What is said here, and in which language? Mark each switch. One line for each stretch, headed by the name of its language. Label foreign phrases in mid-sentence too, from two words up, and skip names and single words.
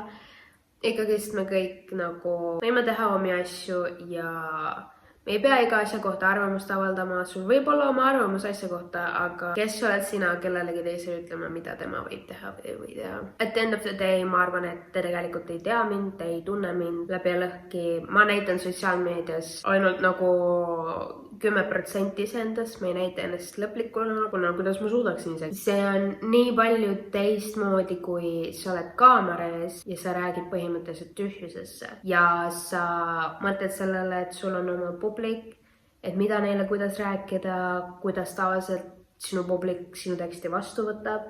Estonian: Ikkagist me kõik nagu võime teha omi asju ja me ei pea iga asja kohta arvamust avaldama, sul võib olla oma arvamus asja kohta, aga kes oled sina kellelegi teisele ütlema, mida tema võib teha või ei või teha.
English: At the end of the day
Estonian: ma arvan, et te tegelikult ei tea mind, te ei tunne mind läbi ja lõhki. Ma näitan sotsiaalmeedias ainult nagu 10% iseendast, ma ei näita ennast lõplikuna, kuna kuidas ma suudaksin see. See on nii palju teistmoodi, kui sa oled kaamera ees ja sa räägid põhimõtteliselt tühjusesse ja sa mõtled sellele, et sul on oma publik, et mida neile, kuidas rääkida, kuidas tavaliselt sinu publik sinu teksti vastu võtab.